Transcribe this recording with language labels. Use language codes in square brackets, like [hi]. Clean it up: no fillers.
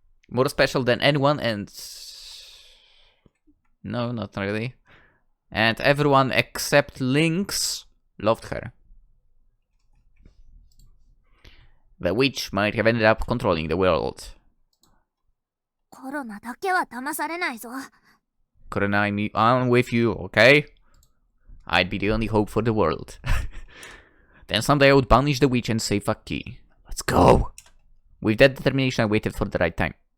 [en] More special than anyone, and no, not really. And everyone except Lynx loved her. The witch might have ended up controlling the world. [ja] コロナだけは騙されないぞ。 [en] Korona, I'm with you, okay? I'd be the only hope for the world. Then someday I would punish the witch and save Aki. Let's go! With that determination, I waited for the right time.